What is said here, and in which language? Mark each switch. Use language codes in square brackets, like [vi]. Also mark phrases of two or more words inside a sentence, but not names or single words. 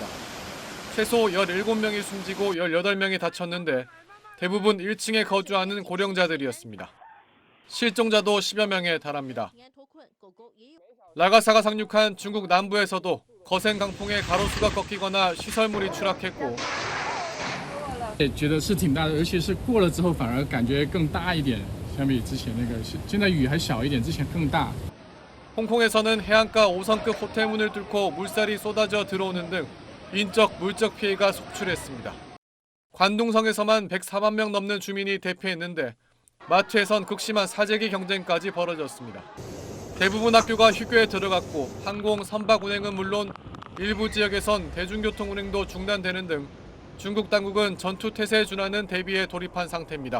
[ko] 최소 17명이 숨지고 18명이 다쳤는데 대부분 1층에 거주하는 고령자들이었습니다. 실종자도 10여 명에 달합니다. 라가사가 상륙한 중국 남부에서도 거센 강풍에 가로수가 꺾이거나 시설물이 추락했고 [zh] 觉得是挺大的，尤其是过了之后反而感觉更大一点，相比之前那个，现在雨还小一点，之前更大。 [ko] 홍콩에서는 해안가 5성급 호텔 문을 뚫고 물살이 쏟아져 들어오는 등 인적, 물적 피해가 속출했습니다. 관둥성에서만 104만 명 넘는 주민이 대피했는데 마트에선 극심한 사재기 경쟁까지 벌어졌습니다. 대부분 학교가 휴교에 들어갔고 항공, 선박 운행은 물론 일부 지역에선 대중교통 운행도 중단되는 등 중국 당국은 전투 태세에 준하는 대비에 돌입한 상태입니다.